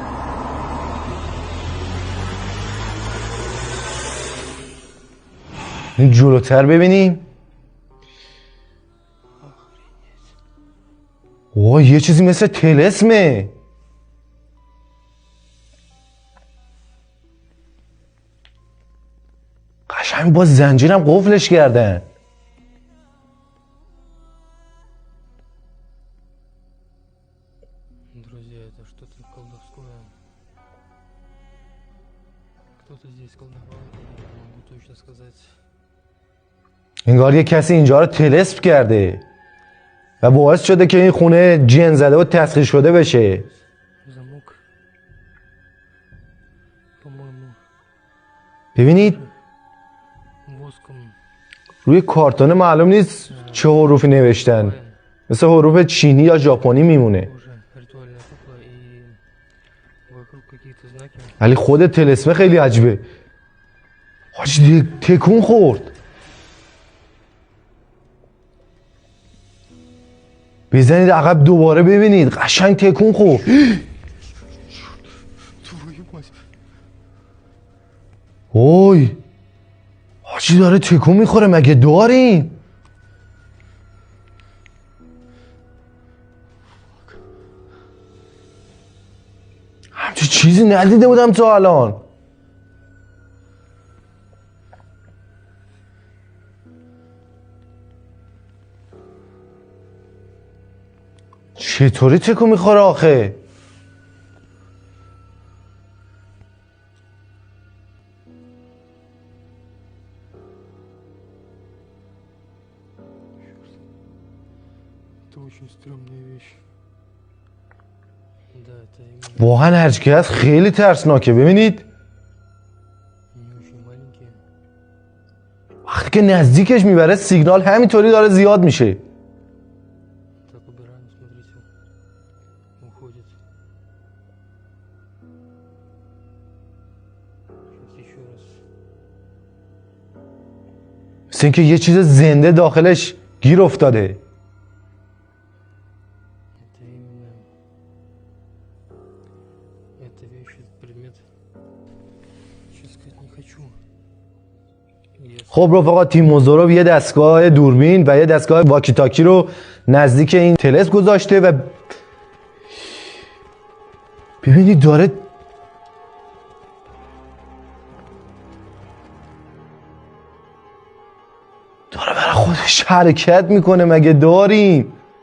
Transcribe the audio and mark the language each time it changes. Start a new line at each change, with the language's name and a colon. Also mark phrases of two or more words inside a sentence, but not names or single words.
Persian: این جلوتر ببینیم. وای یه چیزی مثل طلسمه. قشنگ با زنجیرم قفلش کردن.
Russian: Друзья, это что-то колдовское. Кто-то здесь колдовал, не могу точно сказать.
Persian: انگار یه کسی اینجا رو طلسم کرده و باعث شده که این خونه جن زده و تسخیر شده بشه.
Russian: Замок. По-моему,
Persian: ببینید
Russian: воском.
Persian: روی کارتون معلوم نیست چه حروفی نوشتن، مثل حروف چینی یا ژاپنی میمونه،
Russian: Уже ритуальная кукла и вокруг какие-то знаки.
Persian: ولی خود طلسمه خیلی عجیبه. حاجی تکون خورد. بزنید عقب دوباره ببینید، قشنگ تکون خورد.
Russian: Твою мать.
Persian: اوی حاجی داره تکون میخوره، مگه داریم؟ همچه چیزی ندیده بودم تا الان. چطوری تکون میخوره آخه؟
Russian: Это очень стрёмная вещь. Да, это именно.
Persian: واقعا هرچی که هست خیلی ترسناکه. ببینید
Russian: Они очень маленькие.
Persian: وقتی که نزدیکش میبره سیگنال همینطوری داره زیاد میشه.
Russian: Так убираем, смотрите. Уходит. Сейчас еще раз.
Persian: مثل اینکه یه چیز زنده داخلش گیر افتاده.
Russian: Это именно. Это вещь, этот предмет. Сейчас сказать не хочу.
Persian: خب رفقا تیموزوروف یه دستگاه دوربین و یه دستگاه واکی تاکی رو نزدیک این طلسم گذاشته و ببینید داره برای خودش حرکت میکنه، مگه داریم؟